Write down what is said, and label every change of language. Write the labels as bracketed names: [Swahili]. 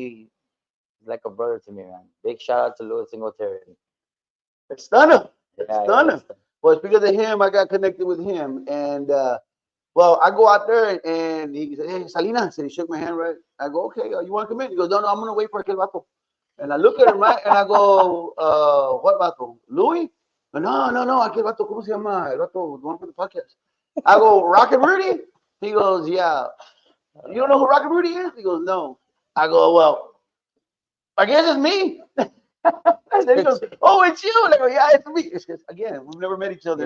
[English] He's like a brother to me, man. Big shout out to Louis Singletary. Stunner. Yeah, Stunner. Well, it's because of him I got connected with him. And well, I go out there and he said, "Hey, Salina." He shook my hand, right? I go, "Okay, you want to come in?" He goes, "No, I'm going to wait for [Spanish] aquel vato." [English] And I look at him, right? And I go, "What vato? Louis?" [Spanish] "No, aquel vato, ¿cómo se llama? El vato, [English] the one for the podcast." I go, "Rocknrudy?" He goes, "Yeah." "You don't know who Rocknrudy is?" He goes, "No." I go, "Well, I guess it's me." And then he goes, "Oh, it's you." And I go, "Yeah, it's me." It's just, again, we've never met each other.